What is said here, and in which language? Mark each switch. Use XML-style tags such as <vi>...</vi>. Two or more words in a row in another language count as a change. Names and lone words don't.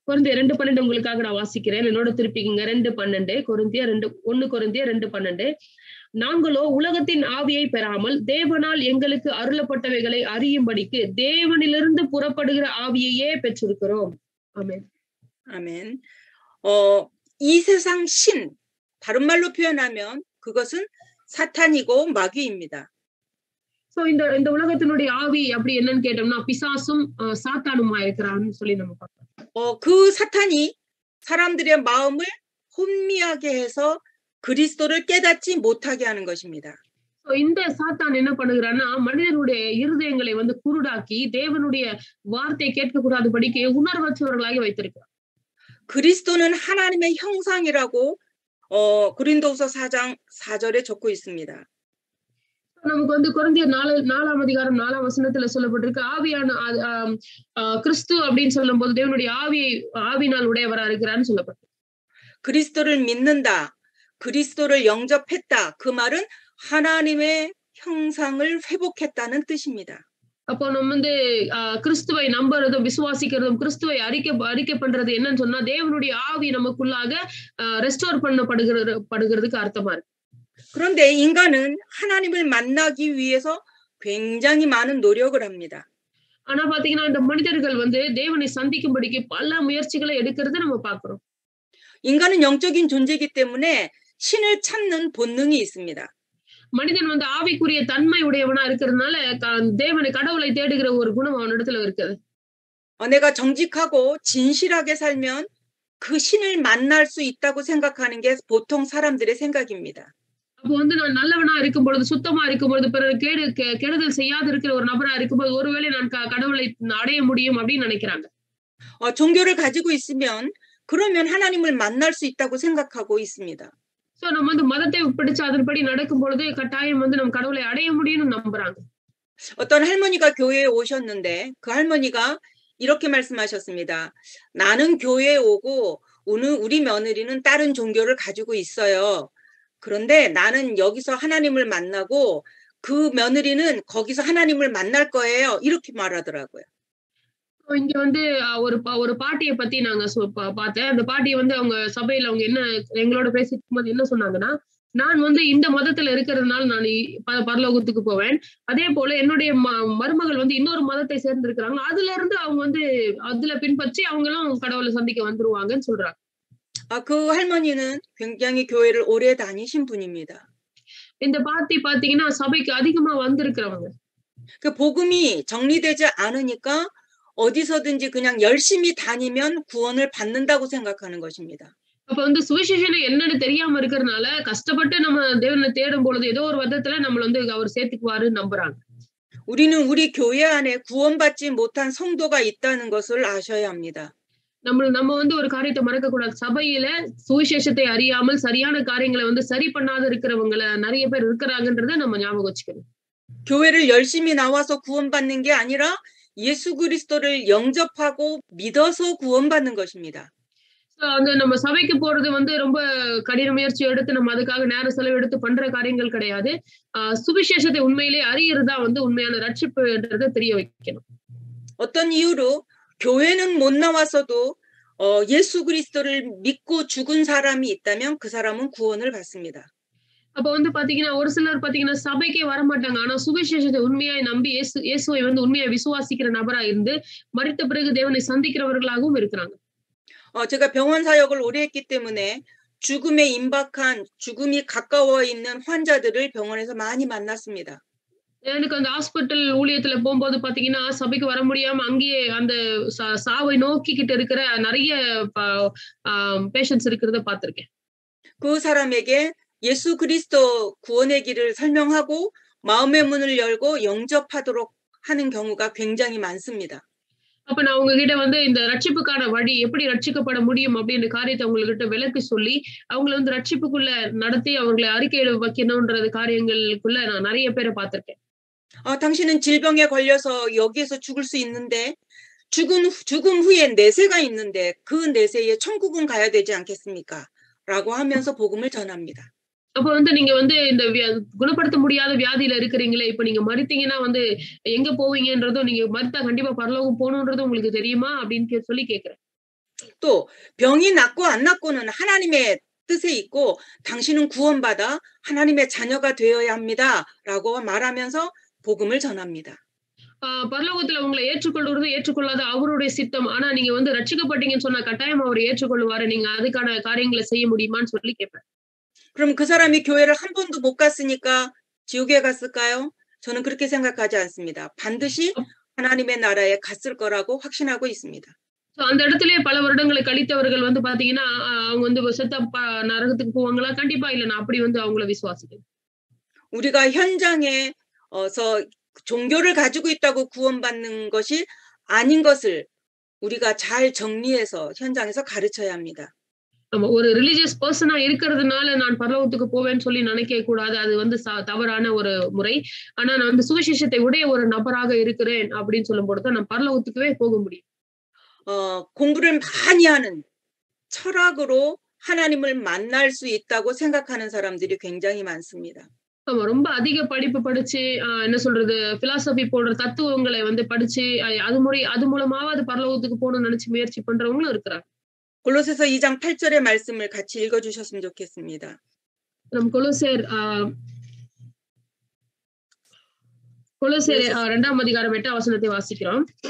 <ta>கொரிந்தியர் 2:12 உங்களுக்காக நான் வாசிக்கிறேன். என்னோட திருப்பிக்கங்க. 2:12 1 கொரிந்தியர் 2:12. நாங்களோ உலகத்தின் ஆவியை பெறாமல் தேவனால் எங்களுக்கு அருளப்பட்டவைகளை அறியும்படிக்கு தேவனிலிருந்து புறப்படுகிற ஆவியையே பெற்றிருக்கிறோம். ஆமென்.</ta> <ko>아멘. 이 세상 신, 다른 말로 표현하면 그것은 사탄이고 마귀입니다.</ko> <ta>சோ இந்த உலகத்தினுடைய ஆவி அப்படி என்னன்னு கேட்டோம்னா பிசாசும் சாத்தானுமா இருக்கிறான்னு சொல்லி நம்ம பார்க்கலாம்.</ta> <ko>그 사탄이 사람들의 마음을 혼미하게 해서 그리스도를 깨닫지 못하게 하는 것입니다.</ko> <ta>இந்த சாத்தான் என்ன பண்ணுகிறான்னா மனிதனுடைய இருதயங்களை வந்து குருடாக்கி தேவனுடைய வார்த்தையை கேட்க கூடாதபடிக்கு உணர்வற்றவர்களாக வைத்திருக்கிறார்.</ta> <ko>그리스도는 하나님의 형상이라고 고린도후서 4장 4절에 적고 있습니다.</ko> <ta>நமக்கு வந்து கொரிந்தியர் 4ஆம் அதிகாரம் 4ஆம் வசனத்துல சொல்லப்பட்டிருக்கு ஆவியான கிறிஸ்து அப்படின்னு சொல்லும்போது தேவனுடைய ஆவியினால் உடையவரா இருக்கிறான்னு சொல்லப்பட்டிருக்கு.</ta> <ko>그리스도를 믿는다, 그리스도를 영접했다. 그 말은 하나님의 형상을 회복했다는 뜻입니다.</ko> <ta>அப்போ நம்ம வந்து கிறிஸ்துவை நம்புறதும் விசுவாசிக்கிறதும் கிறிஸ்துவை அறிக்கை பண்றது என்னன்னு சொன்னா தேவனுடைய ஆவி நமக்குள்ளாக ரெஸ்டோர் பண்ணப்படுகிறதுக்கு அர்த்தமா இருக்கு.</ta> <ko>그런데 인간은 하나님을 만나기 위해서 굉장히 많은 노력을 합니다.</ko> <ta>ஆனா பாத்தீங்கன்னா இந்த மனிதர்கள் வந்து தேவனை சந்திக்கும்படிக்கு பல முயற்சிகளை எடுக்கிறத நம்ம பார்க்கிறோம்.</ta> <ko>인간은 영적인 존재이기 때문에 신을 찾는 본능이 있습니다.</ko> <ta>மனிதன் வந்து ஆவிக்குரிய தன்மை உடையவனா இருக்கிறதுனால தேவனை கடவுளை தேடுகிற ஒரு குணம் அவனிடத்துல இருக்குது.</ta> <ko>내가 정직하고 진실하게 살면 그 신을 만날 수 있다고 생각하는 게 보통 사람들의 생각입니다.</ko> <ta>அப்போ வந்து நான் நல்லவனா இருக்கும் பொழுது சுத்தமா இருக்கும் பொழுது பிறர் கெடுதல் செய்யாத இருக்கிற ஒரு நபரா இருக்கும்போது ஒருவேளை நான் கடவுளை அடைய முடியும் அப்படின்னு நினைக்கிறாங்க.</ta> <ko>종교를 가지고 있으면 그러면 하나님을 만날 수 있다고 생각하고 있습니다.</ko> <ta>சோ நம்ம வந்து மதத்தை பிடிச்சு அதன்படி நடக்கும் பொழுது கட்டாயம் வந்து நம்ம கடவுளை அடைய முடியும்னு நம்புறாங்க.</ta> <ko>어떤 할머니가 교회에 오셨는데 그 할머니가 이렇게 말씀하셨습니다. 나는 교회에 오고 우리 며느리는 다른 종교를 가지고 있어요. 그런데 나는 여기서 하나님을 만나고 그 며느리는 거기서 하나님을 만날 거예요. 이렇게 말하더라고요.</ko> <ta>இங்க வந்து ஒரு பாட்டியை பத்தி நாங்க பார்த்தேன். அந்த பாட்டி வந்து அவங்க சபையில அவங்க என்ன எங்களோட பேசிக்கும் போது என்ன சொன்னாங்கன்னா நான் வந்து இந்த மதத்துல இருக்கிறதுனால நான் பரலோகத்துக்கு போவேன். அதே போல என்னுடைய மருமகள் வந்து இன்னொரு மதத்தை சேர்ந்து இருக்கிறாங்க. அதுல இருந்து அவங்க வந்து அதுல பின்பற்றி அவங்களும் கடவுளை சந்திக்க வந்துருவாங்கன்னு சொல்றாங்க.</ta> <ko>그 할머니는 굉장히 교회를 오래 다니신 분입니다.</ko> <ta>இந்த பாட்டி பாத்தீங்கன்னா சபைக்கு அதிகமா வந்திருக்கிறவங்க.</ta> <ko>그 복음이 정리되지 않으니까 어디서든지 그냥 열심히 다니면 구원을 받는다고 생각하는 것입니다.</ko> <ta>அப்ப வந்து சுவிசேஷம் என்னன்னு தெரியாம இருக்கிறதுனால கஷ்டப்பட்டு நம்ம தேவனை தேடும் பொழுது ஏதோ ஒரு விதத்துல நம்மள வந்து அவர் சேர்த்துக்குவாருன்னு நம்புறாங்க.</ta> <ko>우리는 우리 교회 안에 구원받지 못한 성도가 있다는 것을 아셔야 합니다.</ko> <ta>நம்ம வந்து ஒரு காரியத்தை மறக்க கூடாது. சபையில சுவிசேஷத்தை அறியாமல் சரியான காரியங்களை வந்து சரி பண்ணாத இருக்கிறவங்கள நிறைய பேர் இருக்கிறாங்கன்றதை நம்ம ஞாபகம் வச்சுக்கணும்.</ta> <ko>교회를 열심히 나와서 구원받는 게 아니라 예수 그리스도를 영접하고 믿어서 구원받는 것입니다.</ko> <ta>அந்த நம்ம சபைக்கு போறது வந்து ரொம்ப கடின முயற்சி எடுத்து நம்ம அதுக்காக நேர செலவு எடுத்து பண்ற காரியங்கள் கிடையாது. சுவிசேஷத்தை உண்மையிலே அறியறதா வந்து உண்மையான ரட்சிப்புன்றதை தெரிய வைக்கணும்.</ta> <ko>어떤 이유로 교회는 못 나와서도 예수 그리스도를 믿고 죽은 사람이 있다면 그 사람은 구원을 받습니다.</ko> <ta>அப்ப வந்து பாத்தீங்கன்னா ஒரு சிலர் பாத்தீங்கன்னா சபைக்கே வர மாட்டாங்க. ஆனா சுவிசேஷத்தை உண்மையாய் நம்பி இயேசுவை வந்து உண்மையா விசுவாசிக்கிற நபரா இருந்து மரித்த பிறகு தேவனை சந்திக்கிறவர்களாகவும் இருக்கிறாங்க.</ta> <ko>제가 병원 사역을 오래 했기 때문에 죽음에 임박한 죽음이 가까워 있는 환자들을 병원에서 많이 만났습니다.</ko> <ta>எனக்கு அந்த ஹாஸ்பிட்டல் ஊழியத்துல போகும்போது பாத்தீங்கன்னா சபைக்கு வர முடியாம அங்கேயே அந்த சாவை நோக்கிக்கிட்டு இருக்கிற நிறைய பேஷண்ட்ஸ் இருக்கிறத பார்த்திருக்கேன்.</ta> <ko>그 사람에게 예수 그리스도 구원의 길을 설명하고 마음의 문을 열고 영접하도록 하는 경우가 굉장히 많습니다.</ko> <ta>அப்ப நான் உங்ககிட்ட வந்து இந்த ரட்சிப்புக்கான வழி எப்படி ரட்சிக்கப்பட முடியும் அப்படின்ற காரியத்தை உங்ககிட்ட விளக்கி சொல்லி அவங்களை வந்து ரட்சிப்புக்குள்ள நடத்தி அவங்களை அறிக்கையில வைக்கணும்ன்றது காரியங்களுக்குள்ள நான் நிறைய பேரை பார்த்திருக்கேன்.</ta> <ko>당신은 질병에 걸려서 여기에서 죽을 수 있는데 죽음 후에 내세가 있는데 그 내세에 천국은 가야 되지 않겠습니까? 라고 하면서 복음을 전합니다.</ko> <ta>அப்ப வந்து நீங்க வந்து இந்த குணப்படுத்த முடியாத வியாதியில இருக்கிறீங்களே இப்ப நீங்க மரித்தீங்கன்னா வந்து எங்க போவீங்கன்றதும் நீங்க மரித்தா கண்டிப்பா பரலோகம் போகணும்ன்றதும் உங்களுக்கு தெரியுமா அப்படின்னு சொல்லி கேக்குறேன்.</ta> <ko>또 병이 낫고 안 낫고는 하나님의 뜻에 있고 당신은 구원받아 하나님의 자녀가 되어야 합니다라고 말하면서 복음을 전합니다.</ko> <ta>பரலோகத்துல உங்களை ஏற்றுக்கொள்வது ஏற்றுக்கொள்ளாத அவருடைய சித்தம். ஆனா நீங்க வந்து ரட்சிக்கப்பட்டீங்கன்னு சொன்னா கட்டாயம் அவர் ஏற்றுக்கொள்வாரு. நீங்க அதுக்கான காரியங்களை செய்ய முடியுமான்னு சொல்லி கேட்பேன்.</ta> <ko>그럼 그 사람이 교회를 한 번도 못 갔으니까 지옥에 갔을까요? 저는 그렇게 생각하지 않습니다. 반드시 하나님의 나라에 갔을 거라고 확신하고 있습니다.</ko> <ta>அந்த இடத்திலேயே பல வருடங்களை கழித்தவர்கள் வந்து பாத்தீங்கன்னா அவங்க வந்து செத்த நரகத்துக்கு போவாங்களா? கண்டிப்பா இல்ல. நான் அப்படி வந்து அவங்கள விசுவாசிக்கிறேன்.</ta> <ko>우리가 현장에서 종교를 가지고 있다고 구원받는 것이 아닌 것을 우리가 잘 정리해서 현장에서 가르쳐야 합니다.</ko> <ta>நம்ம ஒரு</ta> <en>religious person</en> <ta>இருக்கிறதுனால நான் பரலோகத்துக்கு போவேன்னு சொல்லி நினைக்க கூடாது. அது வந்து தவறான ஒரு முறை. ஆனா நான் வந்து சுவிசேஷத்தை உடைய ஒரு நபராக இருக்கிறேன் அப்படின்னு சொல்லும் பொழுது நான் பரலோகத்துக்குவே போக முடியும்.</ta> <ko>공부를 많이 하는 철학으로 하나님을 만날 수 있다고 생각하는 사람들이 굉장히 많습니다.</ko> <ta>ஆமா, ரொம்ப அதிக படிப்பு படிச்சு என்ன சொல்றது பிலாசபி போன்ற தத்துவங்களை வந்து படிச்சு அது மூலமாவது பரலோகத்துக்கு போகணும்னு நினைச்சு முயற்சி பண்றவங்களும் இருக்கிறாங்க.</ta> <ko>골로새서 2장 8절의 말씀을 같이 읽어주셨으면 좋겠습니다.</ko> <ta>그럼 கொலோசியர் 2ஆம் அதிகாரம் 8ஆம் வசனத்தை வாசிக்கிறோம்.</ta>